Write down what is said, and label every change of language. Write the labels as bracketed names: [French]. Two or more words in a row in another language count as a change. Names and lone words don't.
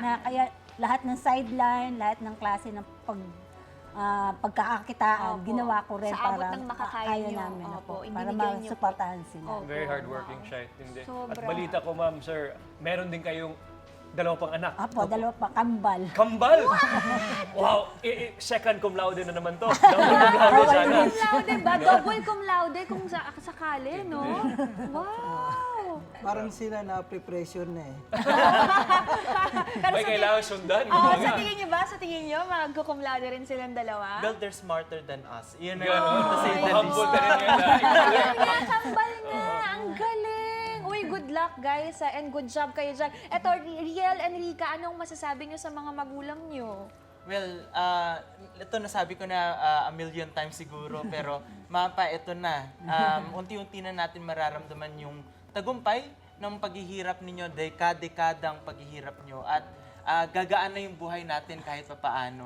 [Filipino] Na kaya lahat ng sideline, lahat ng klase ng pagkakakitaan, Opo. ginawa ko rin Sa abot para ng makakaya kaya nyo. namin Opo, para ibinigay nyo po. masuportahan sila. Opo. Very hardworking siya. Hindi. At Sobra. balita ko, ma'am, sir, meron din kayong dalawa pang anak. Apo, dalawa pa, kambal. Kambal! Wow! Second [Latin] cum laude [Filipino] na naman to. Double [Latin] cum laude [Filipino] sana. [Latin] Cum laude [Filipino] ba? Double [Latin] cum laude [Filipino] kung sakali, no? Wow! Parang sila na preparation na eh. May kailangan sundan. Oo, Kumbaga. sa tingin niyo ba? Sa tingin niyo, mag-cum laude rin silang dalawa? [English] Well, they're smarter than us. [Filipino] Yun Ganon. [English] to say the least. [Filipino] Humble ka rin yan. Kaya kambal nga! Ang galing! Uy, [English] good luck guys and good job [Filipino] kayo dyan. Eto, Riel and Rika, anong masasabi niyo sa mga magulang niyo? Well, ito nasabi ko na [English] a million times [Filipino] siguro, pero mapa, ito na. Unti-unti na natin mararamdaman yung tagumpay ng paghihirap ninyo, dekadang paghihirap nyo, at gagaan na yung buhay natin kahit papaano.